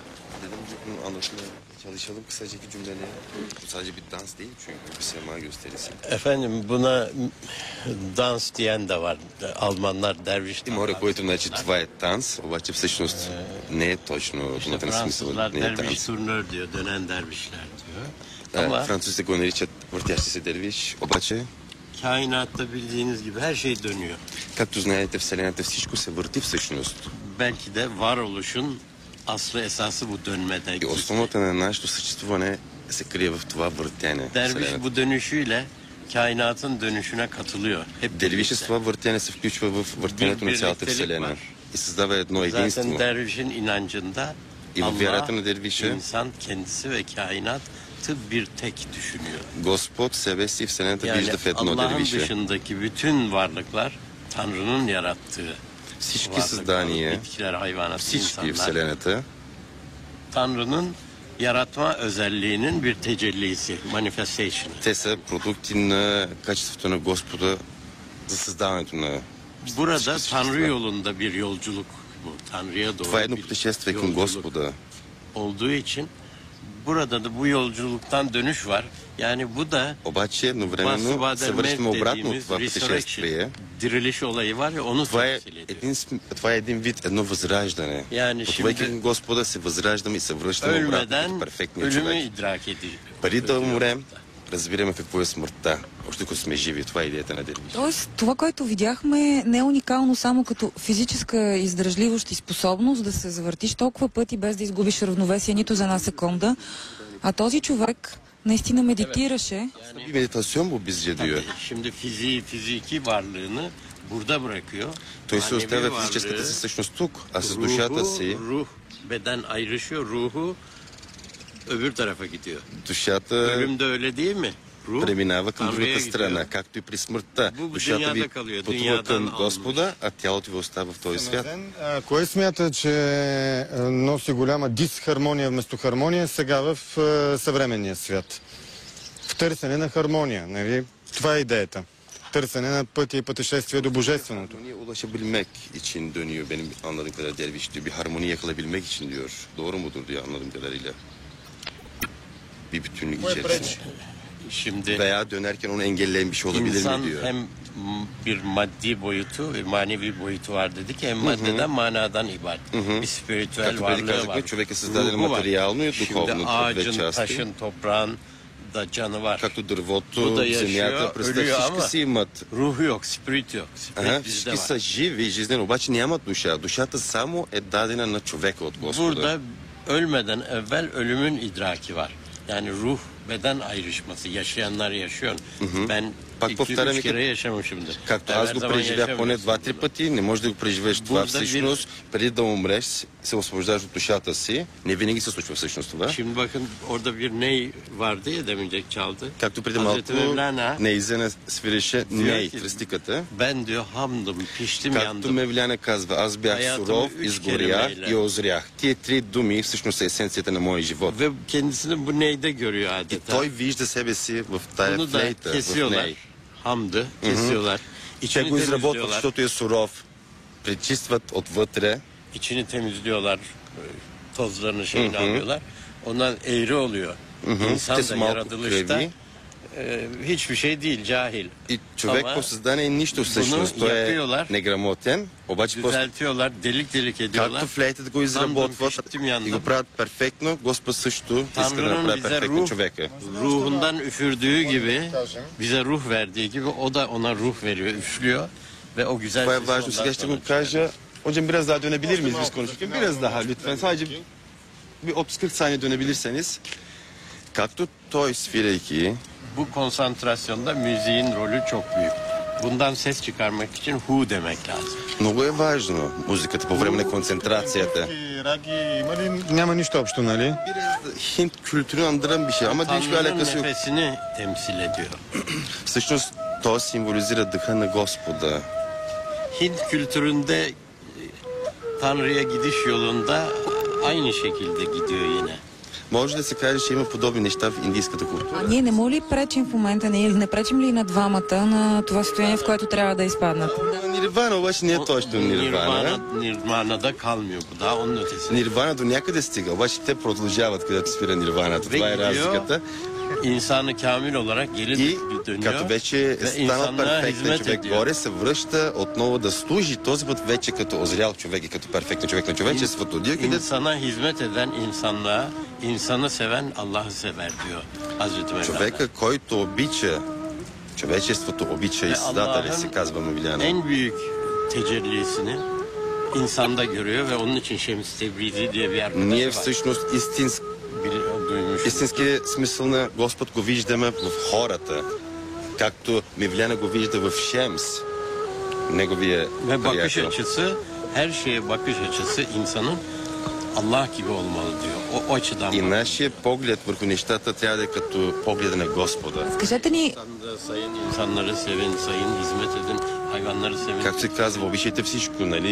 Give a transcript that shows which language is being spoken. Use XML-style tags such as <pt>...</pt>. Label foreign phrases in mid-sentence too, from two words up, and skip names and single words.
<tr>Çalışalım kısaca iki cümleyle. Bu sadece bir dans değil çünkü bir sema gösterisi. Efendim buna dans diyen de var. Almanlar derviş</tr> <bg>Има хора, които значи това е танц, обаче всъщност не е точно</bg> <tr>İşte</tr> <bg>думата на смисъл,</bg> <tr>Fransızlar</tr> <bg>не е</bg> <tr>derviş</tr> <bg>танц.</bg> <tr>turnör diyor, dönen dervişler diyor. Ama</tr> <bg>Французите го наричат въртящи се дервиш, обаче,</bg> <tr>kainatta bildiğiniz gibi her şey dönüyor.</tr> <bg>както знаете, Вселената всичко се върти всъщност.</bg> <tr>Belki de varoluşun aslı esası bu dönmede.</tr> <bg>И основата на нашето съществуване се крие в това въртяне.</bg> <tr>Derviş</tr> <bg>Вселената.</bg> <tr>bu dönüşüyle kainatın dönüşüne katılıyor. Hep</tr> <bg>Dervишът с</bg> <tr>birlikte.</tr> <bg>това въртяне се включва в въртянето на цялата</bg> <tr>birliktelik</tr> <bg>Вселена</bg> <tr>var.</tr> <bg>и създава едно</bg> <tr>Zaten</tr> <bg>единство.</bg> <tr>dervişin inancında</tr> <bg>И в</bg> <tr>Allah,</tr> <bg>вярата на дервиша</bg> <tr>insan kendisi ve kainatı bir tek düşünüyor.</tr> <bg>Господ себе си и Вселената</bg> <tr>Yani</tr> <bg>вижда в едно</bg> <tr>Allah'ın</tr> <bg>дервиша.</bg> <tr>dışındaki bütün varlıklar Tanrı'nın yarattığı</tr> <bg>Всички</bg> <tr>varlıklar,</tr> <bg>създания,</bg> <tr>bitkiler, hayvanat,</tr> <bg>всички в</bg> <tr>insanlar</tr> <bg>Вселената</bg> <tr>Tanrı'nın yaratma özelliğinin bir tecellisi, manifestation.</tr> <bg>те са продукти на качеството на Господа за създаването на</bg> <tr>Burada</tr> <bg>всички</bg> <tr>Tanrı</tr> <bg>същества.</bg> <tr>yolunda bir yolculuk bu. Tanrı'ya doğru</tr> <bg>Това е едно</bg> <tr>bir</tr> <bg>пътешествие към</bg> <tr>yolculuk</tr> <bg>Господа.</bg> <tr>olduğu için burada da bu yolculuktan dönüş var. Yani bu da</tr> <bg>Обаче едновременно се връщаме обратно от това пътешествие.</bg> <tr>diriliş olayı var ya onu</tr> <bg>Това е,</bg> <tr>temsil ediyor.</tr> <bg>това е един вид, едно възраждане.</bg> <tr>Yani</tr> <bg>Отвъйки</bg> <tr>şimdi</tr> <bg>към Господа се възраждаме и се връщаме обратно</bg> <tr>ölmeden</tr> <bg>като перфектния</bg> <tr>ölümü</tr> <bg>човек.</bg> <tr>idrak ediyor.</tr> <bg>Преди да умрем, разбираме какво е смъртта. Още като сме живи. Това е идеята на Дервиш. Тоест, това, което видяхме, не е уникално само като физическа издръжливост и способност да се завъртиш толкова пъти без да изгубиш равновесие нито за една секунда, а този човек наистина медитираше.</bg> <tr>Bir meditasyon bu bizce diyor. Tabii, şimdi fiziki varlığını burada bırakıyor.</tr> <bg>Той се</bg> <tr>Manevi</tr> <bg>оставя</bg> <tr>varlığı,</tr> <bg>физическата си същност тук, а с душата си</bg> <tr>ruh, beden ayrışıyor. Ruhu öbür tarafa gidiyor.</tr> <bg>Душата</bg> <tr>Ölüm de öyle değil mi? Ruh</tr> <bg>преминава към</bg> <tr>Tanrı'ya</tr> <bg>другата страна,</bg> <tr>gidiyor.</tr> <bg>както и при смъртта.</bg> <tr>Bu</tr> <bg>Душата ви</bg> <tr>dünyada kalıyor,</tr> <bg>пътува</bg> <tr>dünyadan</tr> <bg>към</bg> <tr>alınmış.</tr> <bg>Господа, а тялото ви остава в този свят. Кое смята, че носи голяма дисхармония вместо хармония сега в съвременния свят? В търсене на хармония, нали? Това е idеята. Tırsanın на пътя и пътешествие до Божественото.</bg> <tr>Harmoniye ulaşabilmek için dönüyor benim anladığım kadar derviş diyor. Bir harmoni yakalayabilmek için diyor. Doğru mudur diyor anladığım kadarıyla. Bir bütünlük içerisinde. Şimdi Veya dönerken onu engelleyen bir şey olabilir insan mi diyor. hem bir maddi boyutu, manevi boyutu var dedik. Hem maddeden manadan ibaret. Bir spiritüel</tr> <bg>Както преди</bg> <tr>varlığı var.</tr> <bg>казахме, човек е създаден</bg> <tr>Ruhu var.</tr> <bg>материално и</bg> <tr>Şimdi</tr> <bg>духовно. Две</bg> <tr>ağacın,</tr> <bg>части.</bg> <tr>taşın, toprağın da canı var.</tr> <bg>Както дървото,</bg> <tr>Bu da yaşıyor,</tr> <bg>земята, пръста,</bg> <tr>ölüyor</tr> <bg>всички</bg> <tr>ama</tr> <bg>си имат.</bg> <tr>ruhu yok, spirit yok. Spirit</tr> <bg>Ага,</bg> <tr>bizde</tr> <bg>всички</bg> <tr>var.</tr> <bg>са живи и жизнени, обаче нямат душа. Душата само е дадена на човека от Господа.</bg> <tr>Burada ölmeden evvel ölümün idraki var. Yani ruh beden ayrışması. Yaşayanlar yaşıyor. Ben</tr> <bg>Пак 2-3 повтаряме,</bg> <tr>kere yaşamışımdır.</tr> <bg>Както</bg> <tr>Ben</tr> <bg>аз</bg> <tr>her</tr> <bg>го</bg> <tr>zaman</tr> <bg>преживях поне</bg> <tr>yaşamıyorsun</tr> <bg>2-3</bg> <tr>bunu.</tr> <bg>пъти, не можеш да го преживееш това</bg> <tr>Burada bir-</tr> <bg>всъщност. Преди да умреш, се освобождаваш от душата си. Не винаги се случва всъщност това.</bg> <tr>Şimdi bakın orada bir ney vardı ya demincek çaldı.</tr> <bg>Както преди</bg> <tr>Hazreti</tr> <bg>малко</bg> <tr>Mevlana</tr> <bg>Нейзена свиреше ней,</bg> <tr>ki,</tr> <bg>тръстиката.</bg> <tr>ben diyor hamdım, piştim,</tr> <bg>Както</bg> <tr>yandım.</tr> <bg>Мевляна казва, аз бях</bg> <tr>Hayatımı</tr> <bg>суров,</bg> <tr>3</tr> <bg>изгорях</bg> <tr>kelimeyle.</tr> <bg>и озрях. Тия три думи всъщност са есенцията на моя живот.</bg> <tr>Ve kendisini bu neyde görüyor</tr> <bg>И</bg> <tr>adeta.</tr> <bg>той вижда себе си в тая</bg> <tr>Bunu da</tr> <bg>флейта, в</bg> <tr>kesiyorlar.</tr> <bg>ней.</bg> <tr>Hamdı kesiyorlar.</tr> <bg>Те</bg> <tr>İçini</tr> <bg>го изработват,</bg> <tr>temizliyorlar.</tr> <bg>защото е суров. Пречистват отвътре.</bg> <tr>İçini temizliyorlar. Tozlarını şeyini alıyorlar. Ondan eğri oluyor. İnsan</tr> <bg>Те</bg> <tr>da</tr> <bg>са малко</bg> <tr>yaratılışta</tr> <bg>криви.</bg> <tr>hiçbir şey değil, cahil.</tr> <bg>И човек Ама по създание е нищо всъщност. Той е</bg> <tr>yapıyorlar.</tr> <bg>неграмотен, обаче после</bg> <tr>Düzeltiyorlar, delik delik ediyorlar.</tr> <bg>както флейтата го изработват пищим янdım. и го правят перфектно, Господ също иска да</bg> <tr>Tanrı'nın</tr> <bg>направи</bg> <tr>bize</tr> <bg>перфектно човека.</bg> <tr>ruhundan üfürdüğü gibi, bize ruh verdiği gibi o da ona ruh veriyor, üflüyor ve o güzel</tr> <bg>Това е</bg> <tr>sesi</tr> <bg>важно.</bg> <tr>ondan</tr> <bg>Сега ще</bg> <tr>sonra</tr> <bg>го кажа.</bg> <tr>Hocam biraz daha dönebilir miyiz biz konuşurken? Biraz daha lütfen. Sadece bir 30-40 saniye dönebilirseniz.</tr> <bg>Както той свирейки,</bg> <tr>Bu konsantrasyonda müziğin rolü çok büyük. Bundan ses çıkarmak için hu demek lazım.</tr> <bg>много е важно музиката по време на концентрацията. Раги има ли? Няма нищо общо, нали?</bg> <tr>Biraz Hint kültürünü andıran bir şey ama hiçbir Tanrı'nın alakası yok. nefesini temsil ediyor.</tr> <bg>Всъщност то символизира дъха на Господа.</bg> <tr>Hint kültüründe Tanrı'ya gidiş yolunda aynı şekilde gidiyor yine.</tr> <bg>Може да се каже, че има подобни неща в индийската култура. А ние не му ли пречим в момента, не пречим ли на двамата на това състояние, в което трябва да изпаднат? Нирвана обаче не е точно нирвана.</bg> <tr>Nirvana'da kalmıyor bu daha onun ötesinde.</tr> <bg>Нирвана до някъде стига, обаче те продължават където спира нирваната.</bg> <tr>Ve</tr> <bg>Това е</bg> <tr>gidiyor,</tr> <bg>разликата.</bg> <tr>insanı kamil olarak geri</tr> <bg>И</bg> <tr>dönüyor.</tr> <bg>като вече е</bg> <tr>ve</tr> <bg>станал</bg> <tr>insanlığa</tr> <bg>перфектен</bg> <tr>hizmet</tr> <bg>човек</bg> <tr>ediyor.</tr> <bg>горе, се връща отново да служи, този път вече като озрял човек и като перфектен човек на човечеството. Дио къде</bg> <tr>İnsana hizmet eden insanlığa, insanı seven Allah'ı sever diyor Hazreti Mevlana.</tr> <bg>човека, който обича човечеството, обича и Създателя, се казва Мевляна.</bg> <tr>en büyük tecellisini insanda görüyor ve onun için Şems Tebrizi diye bir</tr> <bg>Ние</bg> <tr>arkadaşı var.</tr> <bg>всъщност</bg> <tr>Duymuş.</tr> <bg>истински смисъл на Господ го виждаме в хората, както Мевляна го вижда в Шемс, неговия</bg> <tr>Ve bakış</tr> <bg>приятел.</bg> <tr>açısı, her şeye bakış açısı insanın Allah gibi olmalı diyor. O açıdan</tr> <bg>И</bg> <tr>bakıyor.</tr> <bg>нашия поглед върху нещата трябва да е като погледа на Господа. Кажете ни,</bg> <tr>İnsanda sayın, insanları sevin, sayın, hizmet edin, hayvanları sevin.</tr> <bg>Както се казва, обичайте всичко, нали?</bg>